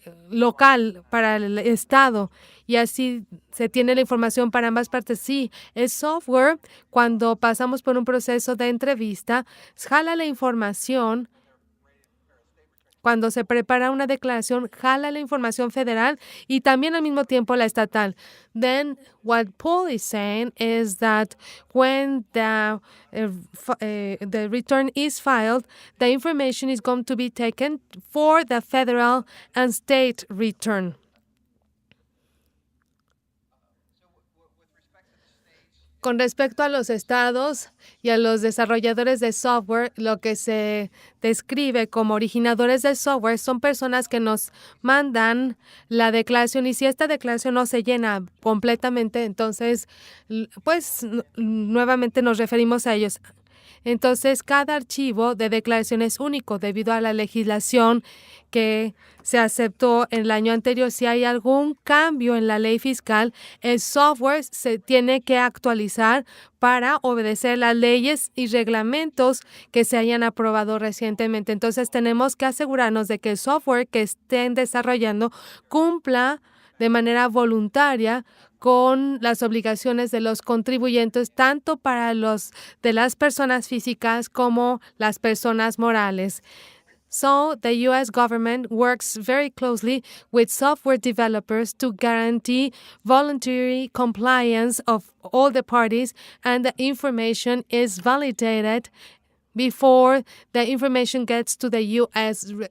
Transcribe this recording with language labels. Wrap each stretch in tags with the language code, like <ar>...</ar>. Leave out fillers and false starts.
<es>local para el estado y así se tiene la información para ambas partes. Sí, el software, cuando pasamos por un proceso de entrevista, jala la información. Cuando se prepara una declaración, jala la información federal y también al mismo tiempo la estatal.</es> <en>Then what Paul is saying is that when the return is filed, the information is going to be taken for the federal and state return.</en> <es>Con respecto a los estados y a los desarrolladores de software, lo que se describe como originadores de software son personas que nos mandan la declaración y si esta declaración no se llena completamente, entonces, pues nuevamente nos referimos a ellos. Entonces, cada archivo de declaración es único debido a la legislación que se aceptó en el año anterior. Si hay algún cambio en la ley fiscal, el software se tiene que actualizar para obedecer las leyes y reglamentos que se hayan aprobado recientemente. Entonces, tenemos que asegurarnos de que el software que estén desarrollando cumpla de manera voluntaria con las obligaciones de los contribuyentes, tanto para los de las personas físicas como las personas morales.</es> <en>So, the U.S. government works very closely with software developers to guarantee voluntary compliance of all the parties, and the information is validated before the information gets to the U.S.</en>